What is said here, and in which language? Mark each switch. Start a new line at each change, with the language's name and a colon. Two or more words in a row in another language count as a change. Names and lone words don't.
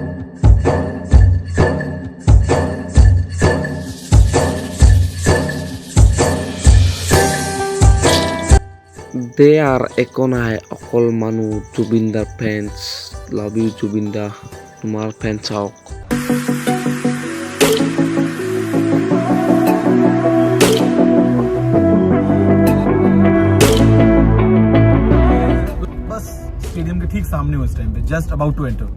Assamese: দে আর একো নাই অকল মানুহ জুবিন দাৰ ফেন্স
English: love you
Assamese: জুবিন দা তোমাৰ ফেন্স চাওক।
Hindi: बस स्टेडियम के ठीक सामने उस टाइम पे
English: just about to enter